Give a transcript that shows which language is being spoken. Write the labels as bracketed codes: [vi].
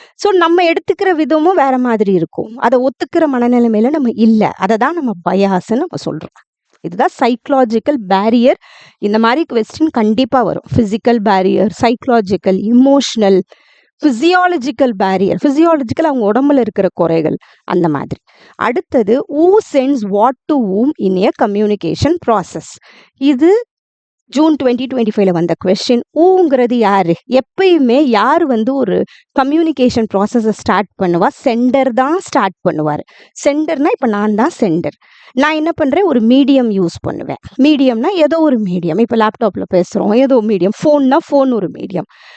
[ta] So நம்ம எடுத்துக்கிற விதமும் வேற மாதிரி இருக்கும். அத ஒத்துக்கிற மனநிலைமையில நம்ம இல்ல. அத தான் நம்ம பயாஸ்ன்னு நம்ம சொல்றோம். இதுதான் சைக்காலஜிக்கல் பேரியர். இந்த மாரி கொஸ்டின் கண்டிப்பா வரும். Physical barrier, psychological, emotional, physiological barrier. Physiological அவங்க உடம்புல இருக்கிற குறைகள் அந்த மாதிரி. அடுத்தது [en] who sends what to whom in a communication process. [ta] இது ஜூன் 2025ல வந்த கொஸ்டின். ஊங்கிறது யாரு? எப்பயுமே யார் வந்து ஒரு கம்யூனிகேஷன் ப்ராசஸை ஸ்டார்ட் பண்ணுவா? சென்டர் தான் ஸ்டார்ட் பண்ணுவார். சென்டர்னா இப்போ நான் தான் சென்டர். நான் என்ன பண்ணுறேன்? ஒரு மீடியம் யூஸ் பண்ணுவேன். மீடியம்னா ஏதோ ஒரு மீடியம். இப்போ லேப்டாப்பில் பேசுகிறோம், ஏதோ மீடியம். ஃபோன்னா ஃபோன் ஒரு மீடியம்.